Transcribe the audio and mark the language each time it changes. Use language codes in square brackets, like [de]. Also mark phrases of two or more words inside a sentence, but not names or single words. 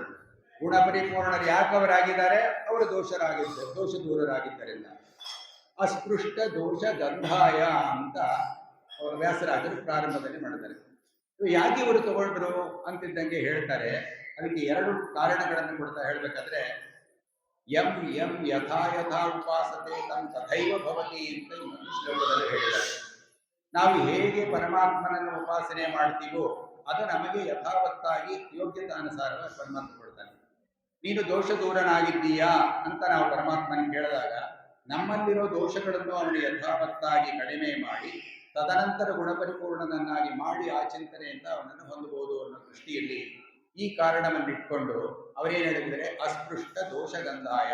[kn] ಗುಣಪರಿಪೂರ್ಣರು ಯಾಕೆ ಅವರಾಗಿದ್ದಾರೆ? ಅವರು ದೋಷ ದೂರರಾಗಿದ್ದರಿಂದ. [sa] ಅಸ್ಪೃಷ್ಟ ದೋಷ ಗಂಧಾಯ [kn] ಅಂತ ಅವರು ವ್ಯಾಸರಾಜರು ಪ್ರಾರಂಭದಲ್ಲಿ ಮಾಡಿದ್ದಾರೆ. ಯಾಕೆ ಇವರು ತಗೊಂಡ್ರು ಅಂತಿದ್ದಂಗೆ ಹೇಳ್ತಾರೆ. ಅದಕ್ಕೆ 2 ಕಾರಣಗಳನ್ನು ಕೊಡ್ತಾ ಹೇಳಬೇಕಾದ್ರೆ, [sa] ಯಂ ಯಂ ಯಥಾ ಯಥಾ ಉಪಾಸತೆ ತಂ ತಥೈವ ಭವತಿ [kn] ಅಂತ ಇನ್ನೊಂದು ಶ್ಲೋಕದಲ್ಲಿ ಹೇಳಿದ್ದಾರೆ. ನಾವು ಹೇಗೆ ಪರಮಾತ್ಮನನ್ನು ಉಪಾಸನೆ ಮಾಡ್ತೀವೋ ಅದು ನಮಗೆ ಯಥಾವತ್ತಾಗಿ ಯೋಗ್ಯತಾನುಸಾರವಾಗಿ ಪರಮಾತ್ಮ ಕೊಡ್ತಾನೆ. ನೀನು ದೋಷ ದೂರನಾಗಿದ್ದೀಯಾ ಅಂತ ನಾವು ಪರಮಾತ್ಮನ ಕೇಳಿದಾಗ ನಮ್ಮಲ್ಲಿರೋ ದೋಷಗಳನ್ನು ಅವನು ಯಥಾವತ್ತಾಗಿ ಕಡಿಮೆ ಮಾಡಿ ತದನಂತರ ಗುಣಪರಿಪೂರ್ಣನನ್ನಾಗಿ ಮಾಡಿ ಆ ಚಿಂತನೆಯಿಂದ ಅವನನ್ನು ಹೊಂದಬಹುದು ಅನ್ನೋ ದೃಷ್ಟಿಯಲ್ಲಿ ಈ ಕಾರಣವನ್ನಿಟ್ಕೊಂಡು ಅವರೇನು ಹೇಳಿದರೆ, [sa] ಅಸ್ಪೃಷ್ಟ ದೋಷಗಂಧಾಯ.